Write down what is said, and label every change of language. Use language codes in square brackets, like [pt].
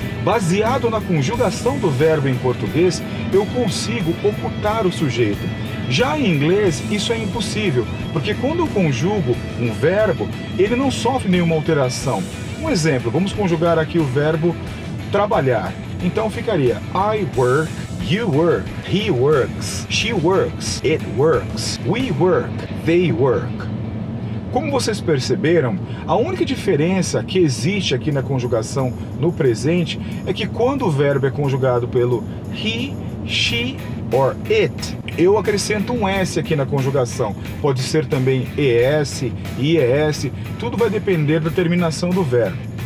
[pt] Baseado na conjugação do verbo em português, eu consigo ocultar o sujeito. Já em inglês, isso é impossível, porque quando eu conjugo um verbo, ele não sofre nenhuma alteração. Um exemplo, vamos conjugar aqui o verbo trabalhar. Então ficaria [en] I work, you work, he works, she works, it works, we work, they work. [pt] Como vocês perceberam, a única diferença que existe aqui na conjugação no presente é que quando o verbo é conjugado pelo [en] he, she or it, [pt] eu acrescento um S aqui na conjugação. Pode ser também ES, IES, tudo vai depender da terminação do verbo.